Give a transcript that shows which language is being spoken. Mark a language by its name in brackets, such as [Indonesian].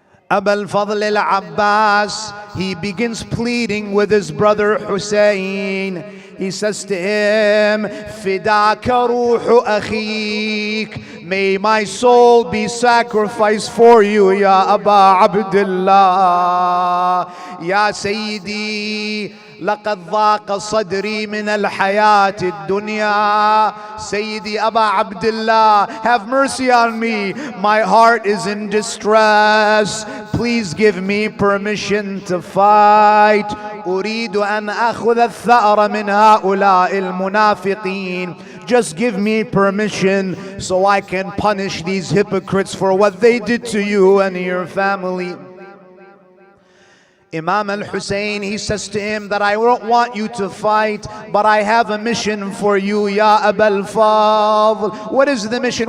[English] Abu al-Fadl al-Abbas, he begins pleading with his brother Hussein. He says to him, [Arabic] Fidaka ruhu akhik. [English] May my soul be sacrificed for you, Ya Aba Abdullah. [Arabic] Ya Sayyidi, لقد ضاق صدري من الحياة الدنيا. [English] Sayyidi Aba Abdullah, have mercy on me. My heart is in distress. Please give me permission to fight. [Arabic] أريد أن أخذ الثأر من هؤلاء المنافقين. [English] Just give me permission so I can punish these hypocrites for what they did to you and your family. Imam al-Hussein, he says to him that I don't want you to fight, but I have a mission for you, Ya Aba al-Fadl. What is the mission?